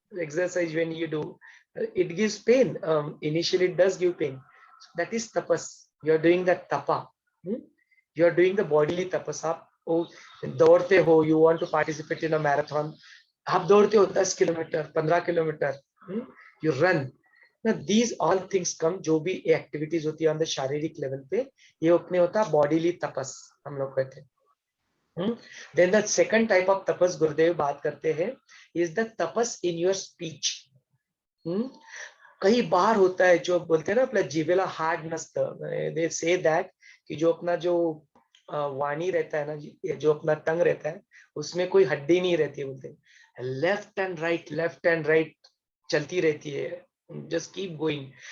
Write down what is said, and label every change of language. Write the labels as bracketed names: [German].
[English] Exercise when you do, it gives pain. Initially it does give pain. So that is tapas. You are doing that tapa. You are doing the bodily tapas. [Hindi] आप दौड़ते हो, [English] you want to participate in a marathon. [Hindi] आप दौड़ते हो 10 kilometre, 15 kilometre, [English] you run. [Hindi] Now these all things come, जो भी activities होती है ऑन द शारीरिक लेवल पे, ये अपने होता है बॉडीली तपस हम लोग कहते हैं। [English] Then the second type of tapas [Hindi] गुरुदेव बात करते हैं [English] is the tapas in your speech. [Hindi] कई बार होता है जो बोलते हैं ना अपना [Marathi] जीवेला हार्ड नसतं, [English] they say that [Hindi] कि जो अपना जो वाणी रहता है ना जी, जो अपना टंग रहता है उसमें कोई हड्डी नहीं रहती है, बोलते लेफ्ट एंड राइट चलती रहती है, [English] Just keep going.